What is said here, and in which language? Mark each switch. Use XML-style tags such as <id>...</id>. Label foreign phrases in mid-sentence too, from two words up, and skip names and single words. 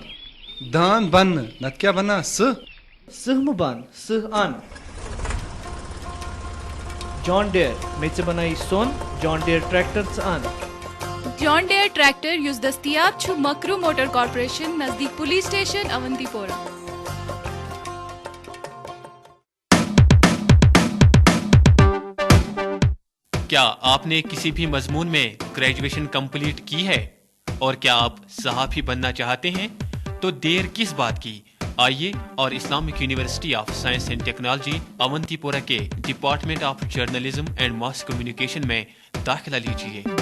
<ks>داند بننہٕ نتہٕ کیٛاہ بنان سٕہ مہٕ بن سٕہ ان. جان ڈیر مےٚ ژےٚ بنایی سۄن جان ڈیر ٹریکٹر ژٕ ان. جان ڈیر ٹریکٹر یُس دٔستیاب چھُ مکرو موٹر کارپوریشن نزدیٖک</ks> <en>police station</en> <ks>اونتی پورہ.</ks> <ur>کیا آپ نے کسی بھی مضمون میں</ur> <en>graduation complete</en> <ur>کی ہے اور کیا آپ صحافی بننا چاہتے ہیں تو دیر کس بات کی. آئیے اور اسلامک یونیورسٹی آف سائنس اینڈ ٹیکنالوجی اونتی پورہ کے ڈپارٹمنٹ آف جرنلزم اینڈ ماس کمیونیکیشن میں داخلہ لیجیے.</ur>